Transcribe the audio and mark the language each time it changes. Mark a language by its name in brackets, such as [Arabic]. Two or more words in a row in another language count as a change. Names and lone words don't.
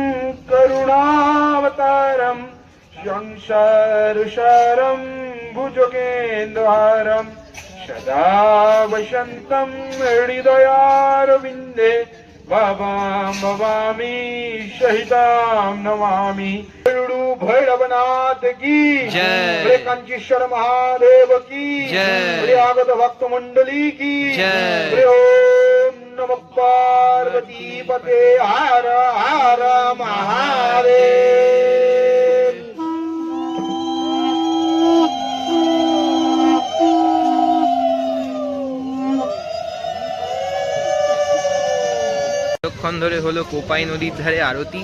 [Sanskrit] करुणावतारं संसारसारं भुजगेन्द्रहारं सदा वसन्तं हृदयारविन्दे बाबां भवामि सहितां नमामि। [Hindi] भैरवनाथ की जय, कंचेश्वर महादेव की जय, आगत भक्त मंडली की जय। [Sanskrit] ओम नमः पार्वती पते हर हर महादेव। [Bangla] কিছুক্ষণ ধরে হলো কোপাই নদীর ধারে আরতি।